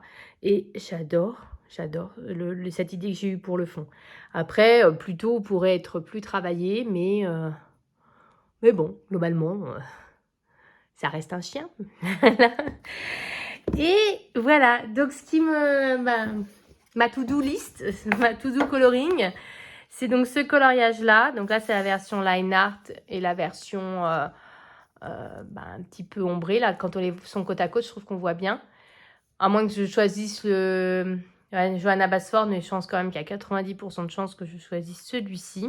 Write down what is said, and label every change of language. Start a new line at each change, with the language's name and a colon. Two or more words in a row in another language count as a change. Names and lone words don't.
French: Et j'adore cette idée que j'ai eue pour le fond. Après, plutôt pourrait être plus travaillé, mais bon, globalement, ça reste un chien. Et voilà, donc ce qui ma
English: to-do list,
French: ma
English: to-do coloring.
French: C'est donc ce coloriage-là. Donc là, c'est la version
English: line art
French: et la version un petit peu ombrée. Là, quand on sont côte à côte, je trouve qu'on voit bien. À moins que je choisisse le Johanna Basford, mais je pense quand même qu'il y a 90% de chances que je choisisse celui-ci.